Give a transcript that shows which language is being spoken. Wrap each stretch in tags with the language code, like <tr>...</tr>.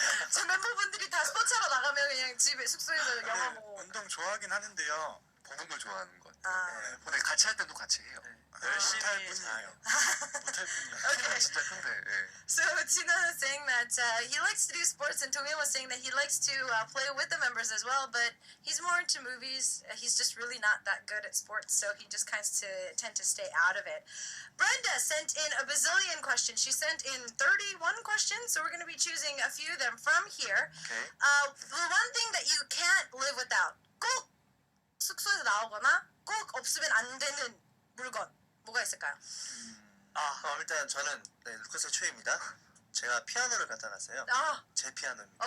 <ko>저 멤버분들이 다 스포츠하러 나가면 그냥 집에 숙소에서 영화 보고. 운동 좋아하긴 하는데요. 보는 걸 좋아하는 것 같아요. 네, 근데 같이 할 때도 같이 해요. 열심히 못할 잘해요. 뿐이에요. 못할 뿐이에요.</ko> <en>Okay.</en> <ko>진짜 큰데. 예.</ko> <en>So Tina was saying that he likes to do sports, and Donghyun was saying that he likes to play with the members as well, but he's more into movies. He's just really not that good at sports, so he just tend to stay out of it. Brenda sent in a bazillion questions. She sent in 31 questions, so we're going to be choosing a few of them from here. Okay. The one thing that you can't live without,</en> <ko>꼭 숙소에서 나오거나 꼭 없으면 안 되는 물건 뭐가 있을까요? 일단 저는 루카스 초이입니다. 제가 피아노를 갖다 놨어요. 제 피아노입니다.</ko>